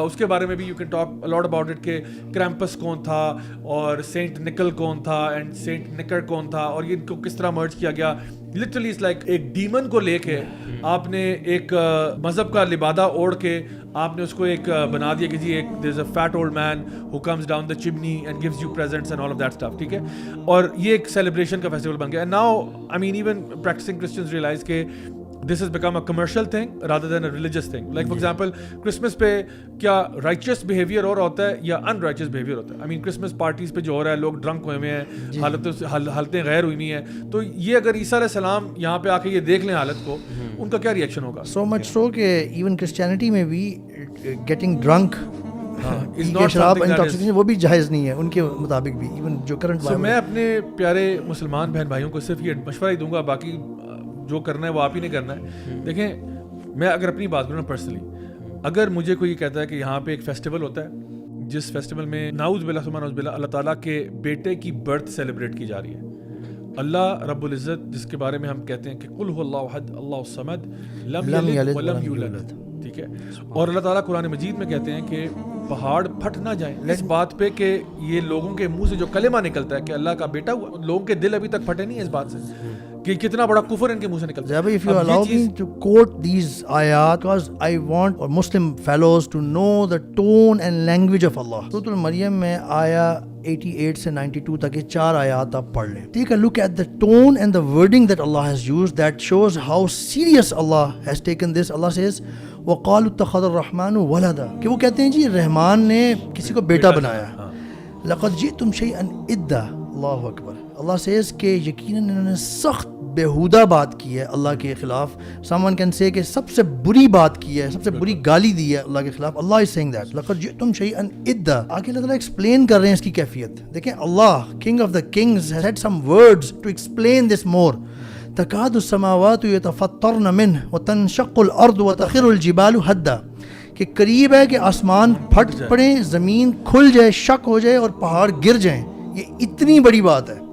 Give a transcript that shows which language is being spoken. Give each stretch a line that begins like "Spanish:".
Urdu: اس کے بارے میں بھی
English: you can talk a lot about it
Urdu: کہ کرامپس کون تھا اور سینٹ نکل کون تھا اینڈ سینٹ نکر کون تھا, اور یہ ان کو کس طرح مرج کیا گیا. لٹرلی اٹس لائک ایک ڈیمن کو لے کے آپ نے ایک مذہب کا لبادہ اوڑھ کے آپ نے اس کو ایک بنا دیا کہ جی ایک
English: there is a fat old man who comes down the chimney and gives you presents and all of that stuff,
Urdu: ٹھیک ہے. اور یہ ایک سیلیبریشن کا فیسٹیول بن گیا.
English: and now I mean even practicing Christians realize
Urdu: کہ
English: this has become a commercial thing rather than a religious thing.
Urdu: Like for example Christmas پہ کیا righteous behavior اور ہوتا ہے یا unrighteous behavior ہوتا ہے. I mean Christmas parties پہ جو ہو رہا ہے لوگ ڈرنک ہوئے ہیں, حالتیں غیر ہوئی ہوئی ہیں, تو یہ اگر عیسیٰ علیہ السلام یہاں پہ آ کے یہ دیکھ لیں حالت کو, ان کا کیا ریئیکشن ہوگا. سو مچ سو کہ ایون کرسچینٹی میں بھی گیٹنگ ڈرنک شراب انٹاکسیکیشن وہ بھی جائز نہیں ہے ان کے مطابق بھی ایون جو کرنٹ. میں اپنے پیارے مسلمان بہن بھائیوں کو صرف یہ مشورہ ہی دوں گا, باقی جو کرنا ہے وہ آپ ہی نے کرنا ہے. دیکھیں میں اگر اپنی بات کروں پرسنلی, اگر مجھے کوئی یہ کہتا ہے کہ یہاں پہ ایک فیسٹیول ہوتا ہے جس فیسٹیول میں نعوذ باللہ ثم نعوذ باللہ اللہ تعالیٰ کے بیٹے کی برتھ سیلیبریٹ کی جا رہی ہے, اللہ رب العزت جس کے بارے میں ہم کہتے ہیں کہ قل هو اللہ احد اللہ الصمد لم یلد ولم یولد, ٹھیک ہے, اور اللہ تعالیٰ قرآن مجید میں کہتے ہیں کہ پہاڑ پھٹ نہ جائیں اس بات پہ کہ یہ لوگوں کے منہ سے جو کلمہ نکلتا ہے کہ اللہ کا بیٹا ہوا, لوگوں کے دل ابھی تک پھٹے نہیں اس بات سے کہ کتنا بڑا کفر ان کے منہ سے نکلتا ہے.
English: If you allow me to quote these ayat because I want Muslim fellows to know the tone and language of Allah.
Urdu: سورۃ المریم میں آیا 88 سے 92 تک یہ 4 آیات آپ پڑھ لیں.
English: Take a look at the tone and the wording that Allah has used that shows how serious Allah has taken this.
Urdu: Allah says
Arabic: وَقَالُوا اتَّخَذَ الرَّحْمَنُ وَلَدًا,
Urdu: کہ وہ کہتے ہیں جی رحمان نے کسی کو بیٹا بنایا.
Arabic: لَقَدْ جِئْتُمْ شَيْئًا إِدًّا,
Urdu: اللہ اکبر. اللہ says کہ یقیناً انہوں نے سخت بےہودہ بات کی ہے اللہ کے خلاف. someone can say کہ سب سے بری بات کی ہے, سب سے بری گالی دی ہے اللہ کے خلاف. اللہ is saying that
Arabic: لَقَدْ جِئْتُمْ شَيْئًا إِدًّا.
Urdu: آگے اللہ تعالیٰ ایکسپلین کر رہے ہیں اس کی کیفیت.
English: دیکھیں اللہ king of the kings has said some words to explain this more.
Arabic: تَكَادُ السَّمَاوَاتُ يَتَفَطَّرْنَ مِنْهُ وَتَنشَقُّ الْأَرْضُ وَتَخِرُّ الْجِبَالُ هَدًّا,
Urdu: کہ قریب ہے کہ آسمان پھٹ پڑیں, زمین کھل جائے, شک ہو جائے اور پہاڑ گر جائیں. یہ اتنی بڑی بات ہے.